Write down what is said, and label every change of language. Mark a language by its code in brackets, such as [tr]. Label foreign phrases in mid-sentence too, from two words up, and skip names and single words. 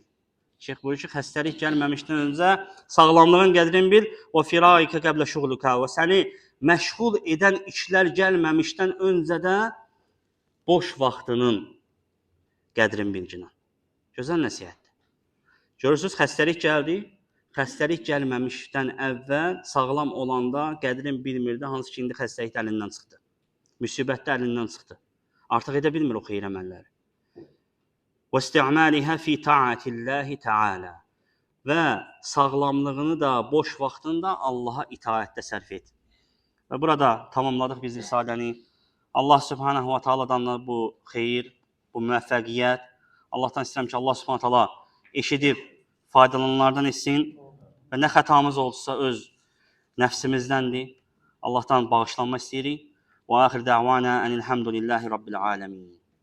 [az] Şeyx buyurur ki, xəstəlik gəlməmişdən öncə sağlamlığın qədrin bil, [ar] و فراغك قبل شغلك, [az] və səni məşğul edən işlər gəlməmişdən öncə də boş vaxtının qədrin bilginə. Gözəl nəsihətdir. Görürsünüz, xəstəlik gəldi. Xəstəlik gəlməmişdən əvvəl sağlam olanda qədrin bilmirdi, hansı ki, indi xəstəlik əlindən çıxdı. müsibətdə əlindən çıxdı. Artıq edə bilmir o xeyir əməlləri. [ar] وَاسْتِعْمَالِهَا فِي طَاعَةِ اللّٰهِ تَعَالَى [az] və sağlamlığını da, boş vaxtını da Allaha itaətdə sərf et. Və burada tamamladıq biz risaləni. Allah [ar] سبحانه وتعالى [az] da bu xeyir, bu müvəffəqiyyət. Allahdan istəyirəm ki, Allah [ar] سبحانه وتعالى [az] eşidib faydalananlardan etsin və nə xətamız olsa öz nəfsimizdəndir. Allahdan bağışlanma istəyirik. [ar] و آخر دعوانا أن الحمد لله رب العالمين.